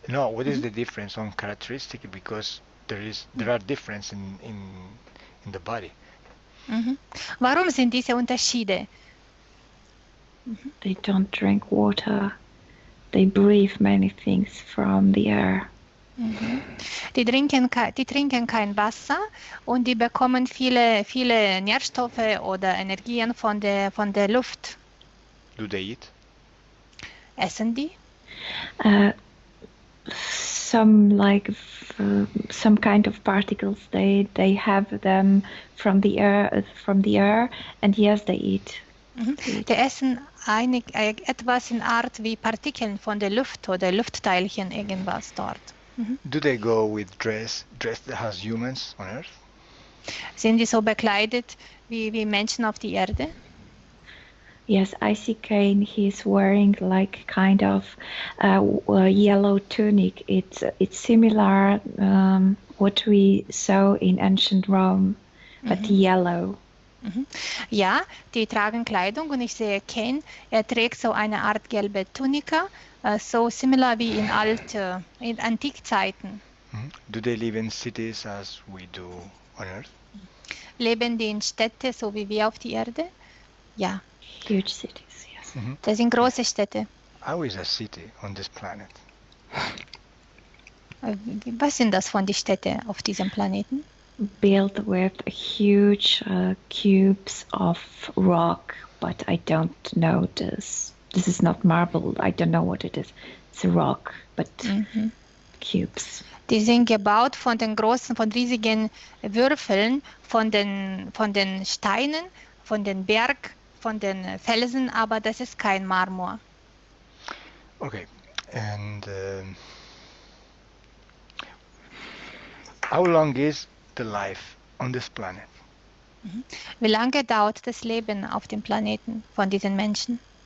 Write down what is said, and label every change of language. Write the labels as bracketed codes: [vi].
[en] No, what is the difference on characteristic? Because there are difference in the body. [de] Warum sind diese Unterschiede? [en] They don't drink water. They breathe many things from the air. [de] Die trinken kein Wasser und die bekommen viele Nährstoffe oder Energien von der Luft. [en] Do they eat? [de] Essen die? [en] Some kind of particles. They have them from the air, and yes, they eat. [de] Die essen etwas in Art wie Partikeln von der Luft oder Luftteilchen, irgendwas dort. [en] Do they go with dressed as humans on Earth? [de] Sind die so bekleidet wie Menschen auf die Erde? [en] Yes, I see Cain. He's wearing like kind of a yellow tunic. It's similar what we saw in ancient Rome, but yellow. [de] Ja, die tragen Kleidung und ich sehe Cain, er trägt so eine Art gelbe Tunika, so [en] similar [de] wie in Antikzeiten. [en] Do they live in cities as we do on Earth? [de] Leben die in Städte, so wie wir auf die Erde? Ja. [en] Huge cities, yes. [de] Das sind große Städte. [en] How is a city on this planet? [de] Was sind das von die Städte auf diesem Planeten? [en] Built with huge cubes of rock, but I don't know this. This is not marble. I don't know what it is. It's a rock, but cubes. [de] Die sind gebaut von riesigen Würfeln, von den Steinen, von den von den Felsen, aber das ist kein Marmor. [en] Okay, and how long is the life on this planet? [de] Wie lange dauert das Leben auf dem Planeten von diesen Menschen?